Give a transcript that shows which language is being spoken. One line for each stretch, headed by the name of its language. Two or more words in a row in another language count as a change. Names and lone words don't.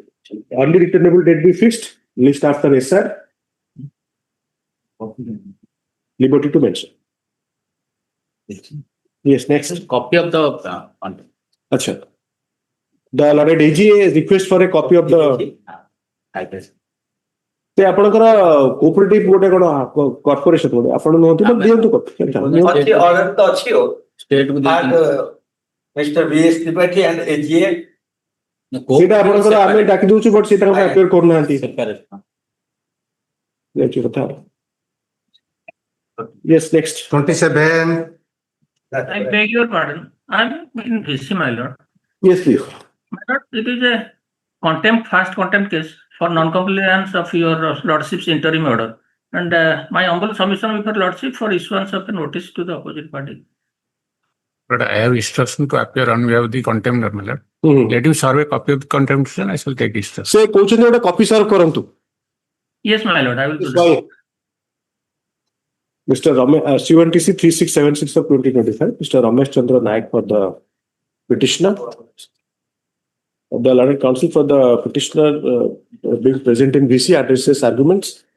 English: Early returnable date be fixed. List after SR. Liberty to mention. Yes, next. Copy of the content. Acha. The Lord AGA request for a copy of the.
Odia: ସେ ଆପଣଙ୍କର କୋଅପରେଟିଭ ଗୋଟେ କଣ କର୍ପୋରେସନ ଗୋଟେ ଆପଣ ନୁହନ୍ତି ନା ଦିଅନ୍ତୁ ଅଛି ଅର୍ଡର ତ ଅଛି ଓ ଷ୍ଟେଟ କୁ
English: ମିଷ୍ଟର VS ତ୍ରିପାଠୀ and AGA
Odia: ସେଇଟା ଆପଣଙ୍କର ଆମେ ଡାକି ଦଉଛୁ ବଟ୍ ସେଇଟା ଆପଣ ଆପିୟର କରୁନାହାନ୍ତି ଏଇଠି କଥା
English: yes next
Odia: 27
English: I beg your pardon. I'm in VC, my lord. Yes, please. My lord, it is a first contempt case for non-compliance of your lordship's interim order. And my humble submission with your lordship for issuance of a notice to the opposite party. But I have instruction to appear on behalf of the contemptor, my lord. Let him serve a copy of the contempt and I shall take instruction.
Odia: ସେ କହୁଛନ୍ତି ଗୋଟେ କପି ସର୍ଭ କରନ୍ତୁ.
English: Yes, my lord, I will do that. Mr. CONTC 3676 of 2025, Mr. Ramesh Chandra Naik for the petitioner. The learned counsel for the petitioner being present in VC addresses arguments.